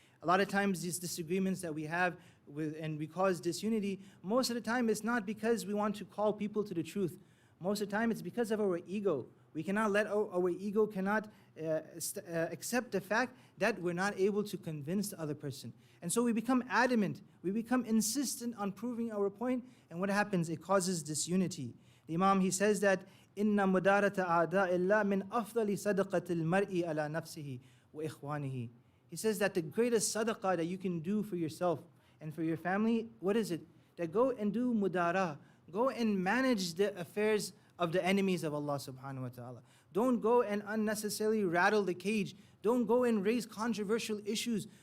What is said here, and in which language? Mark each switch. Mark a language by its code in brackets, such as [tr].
[en] A lot of times these disagreements that we have and we cause disunity, most of the time it's not because we want to call people to the truth. Most of the time it's because of our ego. We cannot let our ego cannot accept the fact that we're not able to convince the other person. And so we become adamant, we become insistent on proving our point, and what happens? It causes disunity. The Imam, he says that, [ar] إِنَّ مُدَارَةَ أَعْدَاءِ اللَّهِ مِنْ أَفْضَلِ صَدَقَةِ الْمَرْءِ عَلَى نَفْسِهِ وَإِخْوَانِهِ. [en] He says that the greatest sadaqah that you can do for yourself and for your family, what is it? That go and do mudara, go and manage the affairs of the enemies of Allah subhanahu wa ta'ala. Don't go and unnecessarily rattle the cage. Don't go and raise controversial issues.